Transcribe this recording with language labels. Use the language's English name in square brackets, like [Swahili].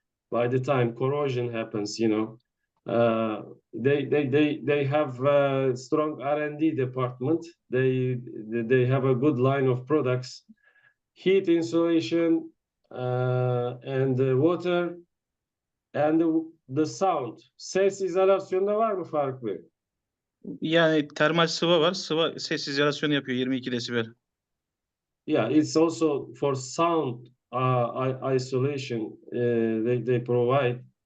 [English] By the time corrosion happens, you know, they have a strong R&D department. They have a good line of products, heat insulation, and water and the sound. [Turkish] Ses izolasyonda var mı Faruk Bey? Yani termal sıva var. Sıva ses izolasyonu yapıyor 22 desibel. [English] Yeah, it's also for sound isolation. They provide.